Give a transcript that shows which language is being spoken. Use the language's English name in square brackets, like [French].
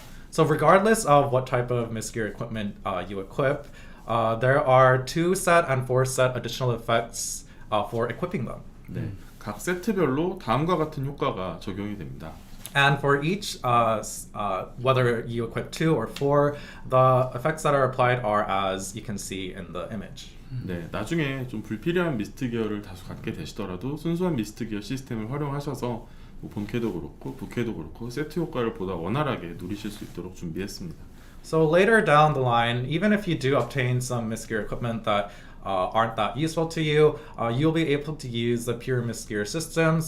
[English] So regardless of what type of mist gear equipment you equip, there are 2-set and 4-set additional effects for equipping them. [Korean] 네, 각 세트별로 다음과 같은 효과가 적용이 됩니다. [English] And for each, whether you equip 2 or 4, the effects that are applied are as you can see in the image. [Korean] 네, 나중에 좀 불필요한 미스트 기어를 다소 갖게 되시더라도 순수한 미스트 기어 시스템을 활용하셔서 뭐 본캐도 그렇고 부캐도 그렇고 세트 효과를 보다 원활하게 누리실 수 있도록 준비했습니다. [English] So later down the line, even if you do obtain some mist gear equipment that aren't that useful to you, you'll be able to use the pure mist gear system.